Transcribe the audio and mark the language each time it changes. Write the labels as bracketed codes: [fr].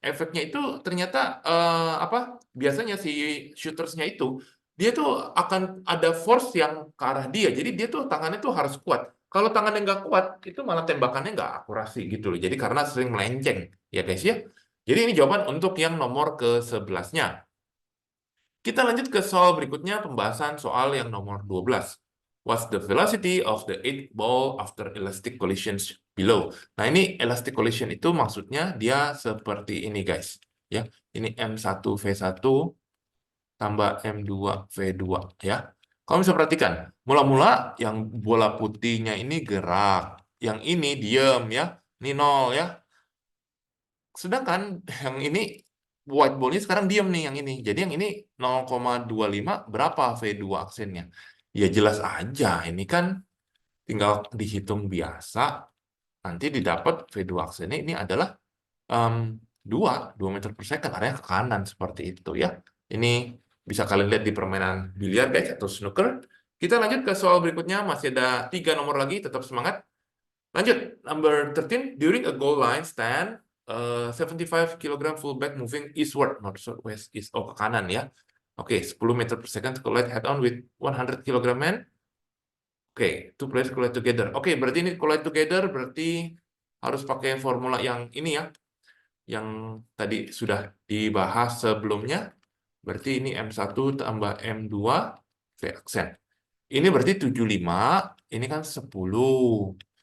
[id] Efeknya itu ternyata apa? Biasanya si shootersnya itu dia tuh akan ada force yang ke arah dia. Jadi dia tuh tangannya tuh harus kuat. Kalau tangannya nggak kuat, itu malah tembakannya nggak akurasi gitu loh. Jadi karena sering melenceng, ya guys ya. Jadi ini jawaban untuk yang nomor ke-11-nya. Kita lanjut ke soal berikutnya, pembahasan soal yang nomor 12. [en] What's the velocity of the eighth ball after elastic collisions below? [id] Nah, ini elastic collision itu maksudnya dia seperti ini, guys. Ya, ini M1V1 tambah M2V2 ya. Kamu bisa perhatikan, mula-mula yang bola putihnya ini gerak, yang ini diem ya, ini nol ya. Sedangkan yang ini white ball-nya sekarang diem nih yang ini. Jadi yang ini 0,25 berapa V2 aksennya? Ya jelas aja, ini kan tinggal dihitung biasa, nanti didapat V2 aksennya ini adalah um, 2 meter per second, arahnya ke kanan seperti itu ya. Ini bisa kalian lihat di permainan biliar guys atau snooker. Kita lanjut ke soal berikutnya, masih ada 3 nomor lagi, tetap semangat. [en] Lanjut, number 13, during a goal line stand, 75 kg fullback moving eastward, not southwest, east, [id] ke kanan ya. [en] Oke, 10 meter per second to collide head on with 100 kg man. Oke, two players collide together. [id] Oke, berarti ini collide together berarti harus pakai formula yang ini ya, yang tadi sudah dibahas sebelumnya. Berarti ini M1 tambah M2 V aksen. Ini berarti 75, ini kan 10.